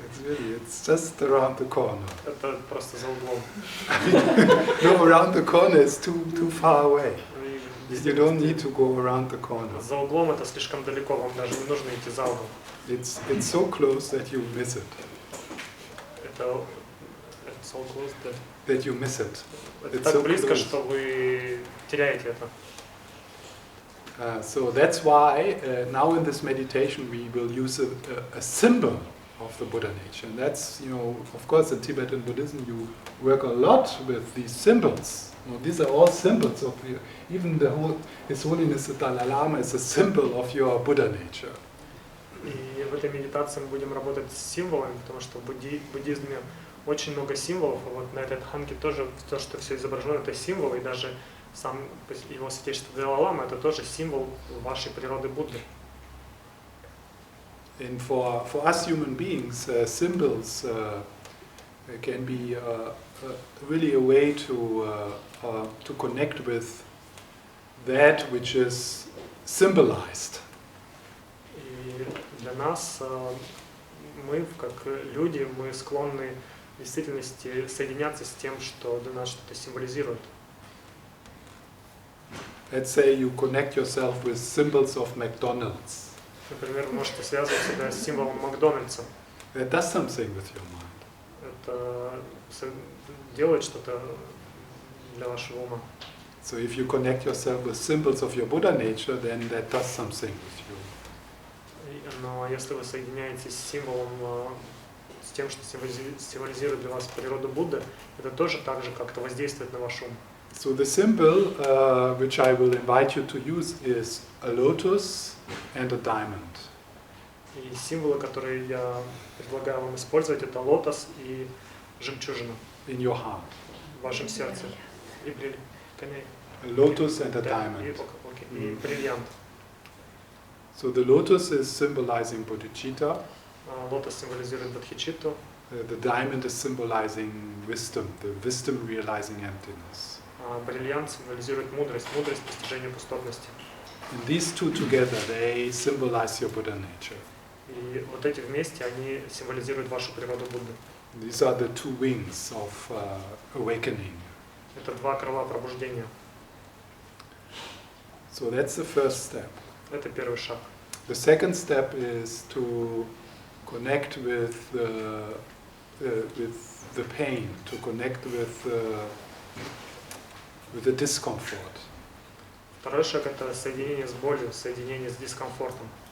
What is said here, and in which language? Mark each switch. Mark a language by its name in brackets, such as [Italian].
[English] It's just around the corner. [Russian] Это просто за углом. [English] No, around the corner is too far away. You don't need to go around the corner. [Russian] За углом это слишком далеко, вам даже не нужно идти за угол. [English] It's so close that you miss it. [Russian] Это [English] so close that you miss it. [Russian] Это так близко, что вы теряете это. [English] So that's why now in this meditation we will use a symbol of the Buddha nature. And that's, of course in Tibetan Buddhism you work a lot with these symbols. These are all symbols of even His Holiness the Dalai Lama is a symbol of your Buddha nature. [Russian] И в этой медитации мы будем работать с символами, потому что в буддизме очень много символов. И вот на этой дханге тоже то, что все изображено, это символы, и даже сам его святейшество Далай Лама это тоже символ вашей природы Будды. [English] And for us human beings, symbols can be really a way to connect with that which is symbolized. [Russian] И для нас, мы, как люди, мы склонны в действительности соединяться с тем, что для нас что-то символизирует. [English] Let's say you connect yourself with symbols of McDonald's. [Russian] Например, вы можете связывать себя с символом Макдональдса. [English] That does something with your mind. [Russian] Это делает что-то для вашего ума. [English] So if you connect yourself with symbols of your Buddha nature, then that does something with you. [Russian] Но если вы соединяетесь с символом, с тем, что символизирует для вас природу Будды, это тоже так же как-то воздействует на ваш ум. [English] So the symbol which I will invite you to use is a lotus and a diamond. [Russian] И символы, которые я предлагаю вам использовать, это лотос и жемчужина. [English] in your heart. [Russian] В вашем сердце. И [English] A lotus and a diamond. [Russian] И бриллиант. [English] So the lotus is symbolizing bodhicitta. [Russian] Лотос символизирует бодхичитту. [English] The diamond is symbolizing wisdom, the wisdom realizing emptiness. [Russian] Бриллиант символизирует мудрость, мудрость постижения пустотности. [English] And these two together, they symbolize your Buddha nature. [Russian] И вот эти вместе, они символизируют вашу природу Будды. [English] These are the two wings of awakening. [Russian] Это два крыла пробуждения. [English] So that's the first step. [Russian] Это первый шаг. [English] The second step is to connect with the pain, to connect with the discomfort. [Russian] Второй шаг — это соединение с болью, соединение с дискомфортом.